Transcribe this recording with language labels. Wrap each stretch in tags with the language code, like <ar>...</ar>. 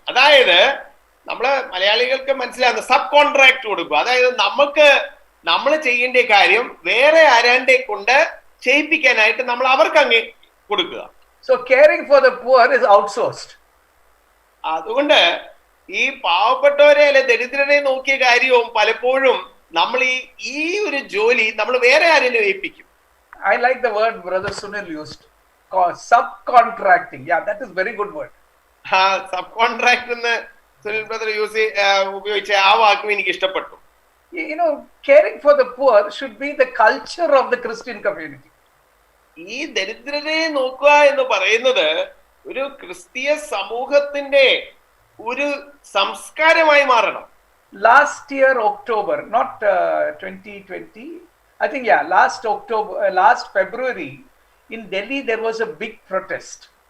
<ml>അതായത് നമ്മള് മലയാളികൾക്ക് മനസ്സിലാകുന്ന സബ് കോൺട്രാക്ട് കൊടുക്കുക. അതായത് നമുക്ക് നമ്മൾ ചെയ്യേണ്ട കാര്യം വേറെ ആരാണ്ടെ കൊണ്ട് ചെയ്യിപ്പിക്കാനായിട്ട് നമ്മൾ അവർക്ക് അങ്ങ് കൊടുക്കുക.</ml> <en>So caring for the poor is outsourced.</en> <ml>അതുകൊണ്ട് ഈ പാവപ്പെട്ടവരെ അല്ലെ ദരിദ്രരെ നോക്കിയ കാര്യവും പലപ്പോഴും നമ്മൾ ഈ ഒരു ജോലി നമ്മൾ വേറെ ആരെങ്കിലും ഏൽപ്പിക്കും.</ml> <en>I like the word Brother Sunil used, subcontracting. Yeah, that is very good word.</en> <ml>Sub contract എന്ന് സുനിൽ ബ്രദർ ഉപയോഗിച്ച ആ വാക്കും എനിക്ക് ഇഷ്ടപ്പെട്ടു.</ml> <en>You know, caring for the poor should be the culture of the Christian community.</en> <ml>ഈ ദരിദ്രരെ നോക്കുക എന്ന് പറയുന്നത് ഒരു ക്രിസ്തീയ സമൂഹത്തിന്റെ ഒരു സംസ്കാരമായി മാറണം.</ml> <en>Last year October, not 2020, I think, yeah, last February in Delhi there was a big protest.</en>